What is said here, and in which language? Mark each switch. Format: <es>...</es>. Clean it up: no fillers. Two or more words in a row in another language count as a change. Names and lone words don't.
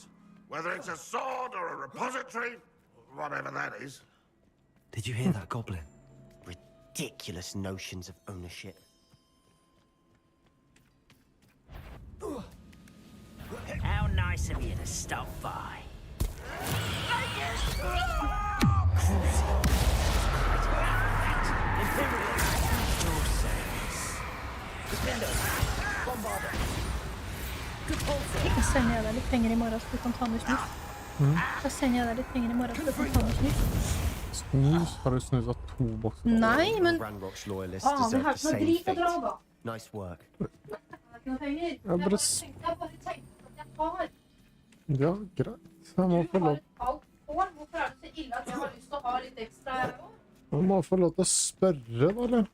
<en>Whether it's a sword or a repository, whatever that is. Did you hear that, Goblin? Ridiculous notions of ownership. How nice of you to stop by.</en> <sv>Jag säljer dig lite pengar imorgon så du kan ta mig snus. Jag säljer dig lite pengar imorgon så du kan ta mig snus. Snus? Har du snusat 2 boxar? Nej, men...</sv> <en>Ranrock's loyalists</en> <sv>Ja,</sv> <en>deserve</en> <sv>men här</sv> <en>the</en> <sv>får</sv> <en>same</en> <sv>du dra</sv> <en>fate.</en> <sv>då.</sv> <en>Nice work.</en> <no>Ja, greit. Jeg må få lov. Jeg må få lov til å spørre, da, eller?</no>